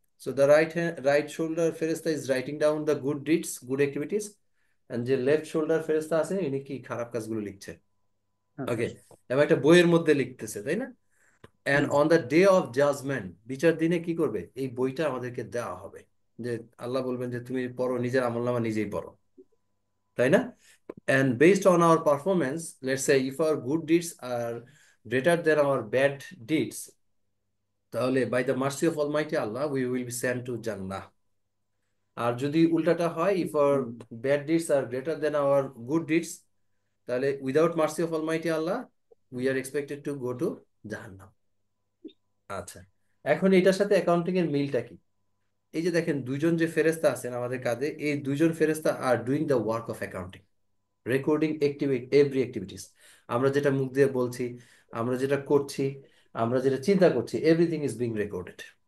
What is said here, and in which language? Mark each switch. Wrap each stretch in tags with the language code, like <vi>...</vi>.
<en>So the right shoulder ফেরেশতা is writing down the good deeds, good activities, and</en> <bn>যে left shoulder ফেরেশতা আছে ইনি কি খারাপ কাজগুলো লিখছে। হ্যাঁ</bn> <en>okay,</en> <bn>স্যার। এবং একটা বইয়ের মধ্যে লিখতেছে, তাই না? And hmm.</bn> <en>on the day of judgement,</en> <bn>বিচার দিনে কি করবে? এই বইটা আমাদেরকে দেওয়া হবে, যে আল্লাহ বলবেন যে তুমি পড়ো, নিজের আমলনামা নিজেই পড়ো, তাই না?</bn> <en>And based on our performance, let's say if our good deeds are greater than our bad deeds, তাহলে by the mercy of Almighty Allah we will be sent to Jannah.</en> <bn>আর যদি উল্টাটা হয়,</bn> <en>if our bad deeds are greater than our good deeds, তাহলে without mercy of Almighty Allah we are expected to go to Jahannam.</en> <bn>আচ্ছা, এখন এটার সাথে accounting এর মিলটা কি? এই যে দেখেন দুইজন যে ফেরেশতা আছেন আমাদের কাঁধে, এই দুইজন ফেরেশতা</bn> <en>Are doing the work of accounting, recording every activities.</en> <bn>আমরা যেটা মুখ দিয়ে বলছি, আমরা যেটা করছি, আমরা যেটা চিন্তা করছি,</bn> <en>Everything is being recorded.</en>